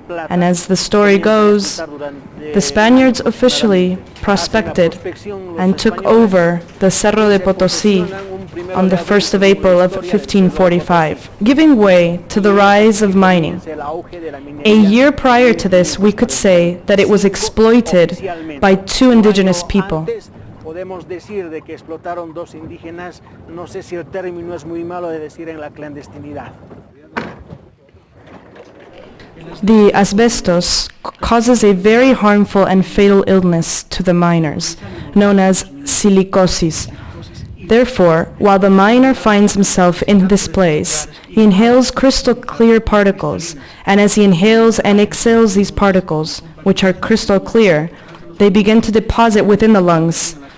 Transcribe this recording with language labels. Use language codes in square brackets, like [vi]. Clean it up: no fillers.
[en] And as the story goes, the Spaniards officially prospected and took over the Cerro de Potosí on the 1st of April of 1545, giving way to the rise of mining. A year prior to this, we could say that it was exploited by 2 indigenous people. [es] Podemos decir de que explotaron 2 indígenas, no sé si el término es muy malo de decir en la clandestinidad. [en] The asbestos causes a very harmful and fatal illness to the miners, known as silicosis. Therefore, while the miner finds himself in this place, he inhales crystal clear particles, and as he inhales and exhales these particles, which are crystal clear, they begin to deposit within the lungs.